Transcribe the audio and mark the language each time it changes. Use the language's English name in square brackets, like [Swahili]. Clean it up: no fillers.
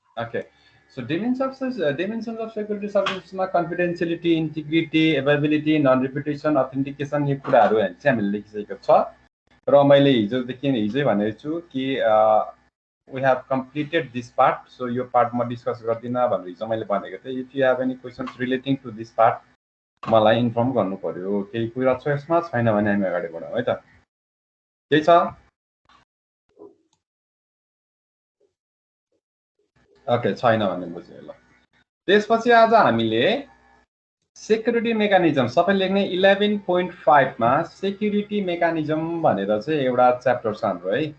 [Nepali] Okay so [English] dimensions of security services [Nepali] मा confidentiality, integrity, availability, non-repetition, authentication यो कुराहरू चाहिँ हामीले लेखिसकेको छ र मैले हिजै भनेको छु कि [English] we have completed this part, so [Nepali] यो पार्ट म डिस्कस गर्दिनँ भनेर हिजो मैले भनेको थिएँ। [English] if you have any questions relating to this part [Nepali] मलाई इन्फर्म गर्नु पर्यो। केही कुरा छ यसमा छैन भने हामी अगाडि बढौँ है त। केही छ? ओके छैन भने बुझ्यो ल। त्यसपछि आज हामीले सेक्युरिटी मेकानिजम सबै लेख्ने 11.5 मा सेक्युरिटी मेकानिजम भनेर चाहिँ एउटा च्याप्टर छ हाम्रो है।